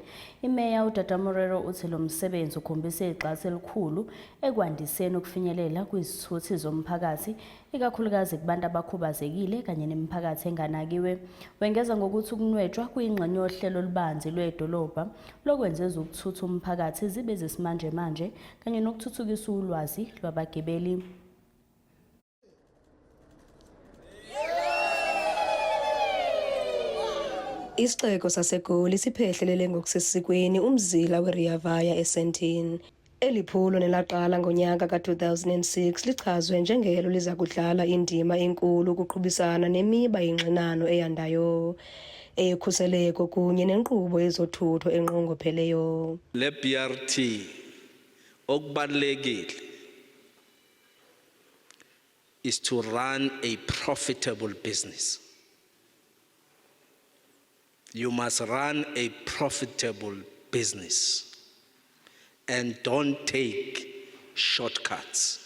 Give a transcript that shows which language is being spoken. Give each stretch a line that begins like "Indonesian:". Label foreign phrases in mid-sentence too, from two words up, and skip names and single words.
Zulu: IMeya U-Morero uthi lo msebenzi ukhombisa igxathu elikhulu ekwandiseni ukufinyelela kwizithuthi zomphakathi, ikakhulukazi kubantu abakhubazekile kanye nemiphakathi enganakiwe. Wengeza ngokuthi ukunwetshwa kuyingxenye yohlelo olubanzi lweDolobha lokwenza ezokuthutha umphakathi zibe zesimanje manje kanye nokuthuthukisa ulwazi lwabagibeli.
Xhosa: Isixeko saseGoli siphehlelele ngokusesikweni umzila weRea Vaya eSandton. Eliphulo nelaqala ngonyaka ka-2006 lichazwe njengelo liza kudlala indima enkulu ukuqhubisana nemiba yengxinano eyandayo, eyokhuseleko kunye nenkqubo yezothutho enqongopheleyo. Le BRT okubalulekile
English: is to run a profitable business. You must run a profitable business and don't take shortcuts.